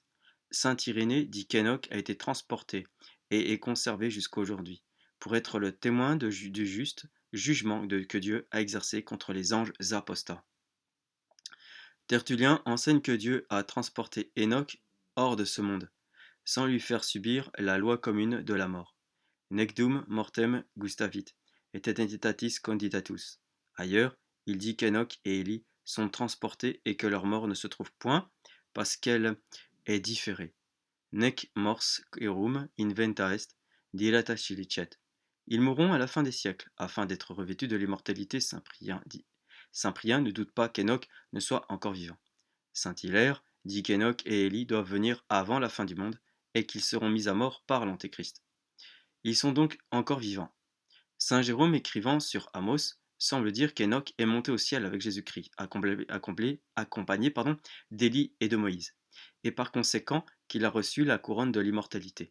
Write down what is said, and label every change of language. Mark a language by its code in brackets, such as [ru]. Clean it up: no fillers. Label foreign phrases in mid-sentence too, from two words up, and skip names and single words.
[fr] Saint Irénée dit qu'Enoch a été transporté et est conservé jusqu'aujourd'hui, pour être le témoin du juste jugement que Dieu a exercé contre les anges apostats. Tertullien enseigne que Dieu a transporté Enoch hors de ce monde, sans lui faire subir la loi commune de la mort. [la] Necdum mortem gustavit, et eternitatis candidatus. [fr] Ailleurs, il dit qu'Enoch et Élie sont transportés et que leur mort ne se trouve point, parce qu'elle est différée. [la] Nec mors erum inventa est, dilata licet. [fr] Ils mourront à la fin des siècles, afin d'être revêtus de l'immortalité. Saint Prien dit. Saint Prien ne doute pas qu'Enoch ne soit encore vivant. Saint Hilaire dit qu'Enoch et Élie doivent venir avant la fin du monde, et qu'ils seront mis à mort par l'Antéchrist. Ils sont donc encore vivants. Saint Jérôme, écrivant sur Amos, semble dire qu'Enoch est monté au ciel avec Jésus-Christ, accompagné d'Élie et de Moïse, et par conséquent qu'il a reçu la couronne de l'immortalité.